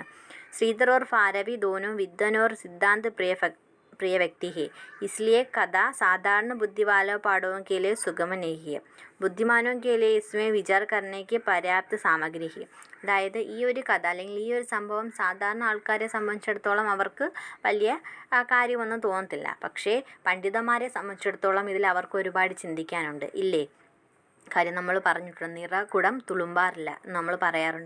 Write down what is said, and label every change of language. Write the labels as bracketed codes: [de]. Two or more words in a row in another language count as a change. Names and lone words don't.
[hi] ശ്രീധർ और ഭാരവി दोनों विद्वान और सिद्धांत प्रिय व्यक्ति है, इसलिए कथा साधारण बुद्धि वालों पाठकों के लिए सुगम नहीं है. ബുദ്ധിമാനോ के लिए इसमें विचार करने की पर्याप्त सामग्री है. [ml] അതായത് ഈ ഒരു കഥ അല്ലെങ്കിൽ ഈ ഒരു സംഭവം സാധാരണ ആൾക്കാരെ സംബന്ധിച്ചിടത്തോളം അവർക്ക് വലിയ കാര്യമൊന്നും തോന്നത്തില്ല. പക്ഷേ പണ്ഡിതന്മാരെ സംബന്ധിച്ചിടത്തോളം ഇതിൽ അവർക്ക് ഒരുപാട് ചിന്തിക്കാനുണ്ട്, ഇല്ലേ? കാര്യം നമ്മൾ പറഞ്ഞിട്ടുണ്ട്, നിറകുടം തുളുമ്പാറില്ല നമ്മൾ പറയാറുണ്ട്.